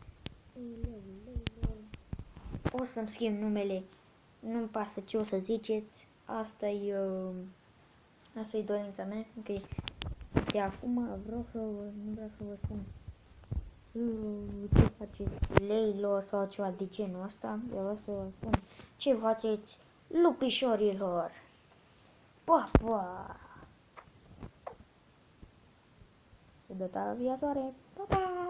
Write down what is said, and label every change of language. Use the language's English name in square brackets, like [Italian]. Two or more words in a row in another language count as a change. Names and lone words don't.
[Romanian] O să-mi schimb numele, nu-mi pasă ce o să ziceți, asta-i dorința mea, că de acum nu vreau să vă spun ce faceți leilor sau ceva de genul ăsta, vreau să vă spun ce faceți lupișorilor. Pa, pa! Pe data viitoare, pa, pa!